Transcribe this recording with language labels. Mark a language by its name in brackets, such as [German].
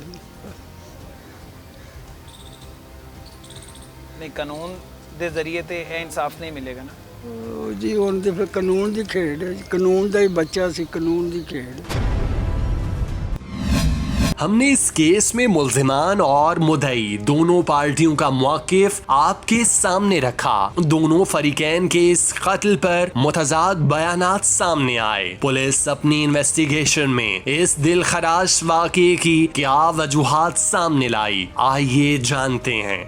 [Punjabi] नहीं कानून दे जरिए ते ਇਹ इंसाफ नहीं मिलेगा ना ਉਹ ਜੀ ਹੁਣ ਤੇ ਫਿਰ ਕਾਨੂੰਨ ਦੀ ਖੇਡ ਹੈ, ਕਾਨੂੰਨ ਦਾ ਹੀ ਬੱਚਾ ਸੀ, ਕਾਨੂੰਨ ਦੀ ਖੇਡ। [Hindi] हमने इस केस में मुल्जिमान और मुद्दई दोनों पार्टियों का मौकिफ आपके सामने रखा। दोनों फरीकैन के इस कत्ल पर मुतजाद बयानात सामने आए। पुलिस अपनी इन्वेस्टिगेशन में इस दिलखराश वाक़े की क्या वजूहात सामने लाई, आइए जानते हैं।